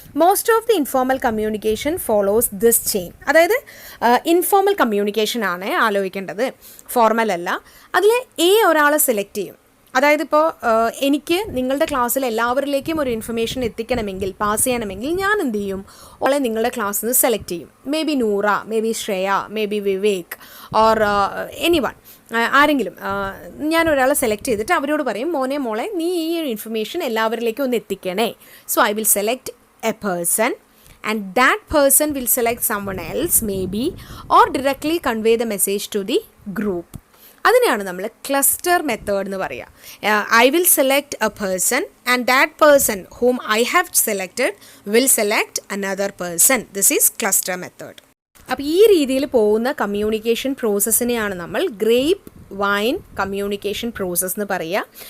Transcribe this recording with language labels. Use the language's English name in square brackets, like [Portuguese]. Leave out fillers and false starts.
[English] Most of the informal communication follows this chain. [Malayalam] അതായത് informal communication ആണ് ആലോചിക്കേണ്ടത്, formal അല്ല. അതിൽ ഒരാളെ സെലക്ട് ചെയ്യും. അതായത് ഇപ്പോൾ എനിക്ക് നിങ്ങളുടെ ക്ലാസ്സിൽ എല്ലാവരിലേക്കും ഒരു ഇൻഫർമേഷൻ എത്തിക്കണമെങ്കിൽ, പാസ് ചെയ്യണമെങ്കിൽ ഞാൻ എന്ത് ചെയ്യും, ഓളെ നിങ്ങളുടെ ക്ലാസ്സിൽ നിന്ന് സെലക്ട് ചെയ്യും. [English] maybe Noora, maybe Shreya, maybe Vivek or anyone, [Malayalam] ആരെങ്കിലും ഞാൻ ഒരാളെ സെലക്ട് ചെയ്തിട്ട് അവരോട് പറയും, മോളെ നീ ഈ ഇൻഫർമേഷൻ എല്ലാവരിലേക്കും ഒന്ന് എത്തിക്കണേ. [English] So I will select a person and that person will select someone else maybe or directly convey the message to the group. [Malayalam] അതിനെയാണ് നമ്മൾ ക്ലസ്റ്റർ മെത്തേഡ് എന്ന് പറയുക. [English] I will select a person and that person whom I have selected will select another person. This is cluster method. [Malayalam] അപ്പോൾ ഈ രീതിയിൽ പോകുന്ന communication പ്രോസസ്സിനെയാണ് നമ്മൾ grape wine communication process എന്ന് പറയുക.